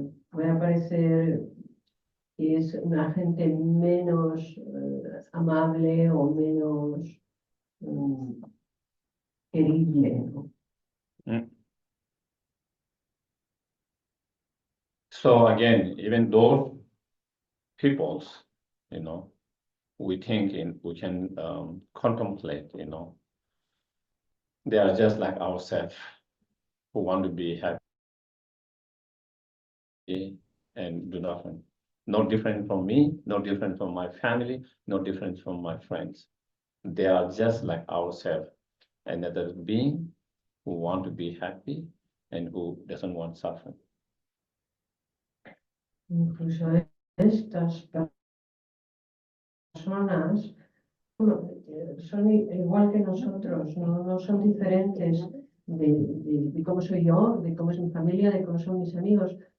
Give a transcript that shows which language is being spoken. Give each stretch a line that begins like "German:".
Spanish: Puede parecer que es una gente menos amable o menos querible, ¿no?
English: So again, even those peoples, you know, we can contemplate, you know, they are just like ourselves who want to be happy and do nothing. No different from me, no different from my family, no different from my friends. They are just like ourselves, another being who want to be happy and who doesn't want suffering.
Spanish: Incluso estas personas son igual que nosotros, no son diferentes de cómo soy yo, de cómo es mi familia, de cómo son mis amigos.